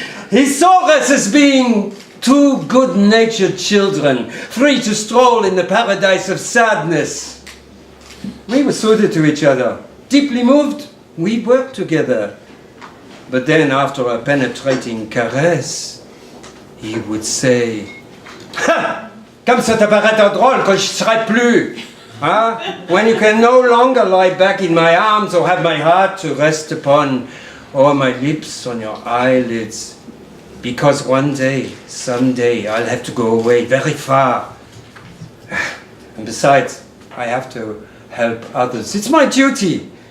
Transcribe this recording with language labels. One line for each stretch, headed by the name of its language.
English: He saw us as being two good-natured children, free to stroll in the paradise of sadness. We were suited to each other. Deeply moved, we worked together. But then, after a penetrating caress, he would say, "Ha!
French: Comme ça te paraît drôle que je serai plus. Huh?
English: When you can no longer lie back in my arms or have my heart to rest upon, or my lips on your eyelids. Because one day, someday, I'll have to go away very far. And besides, I have to help others. It's my duty.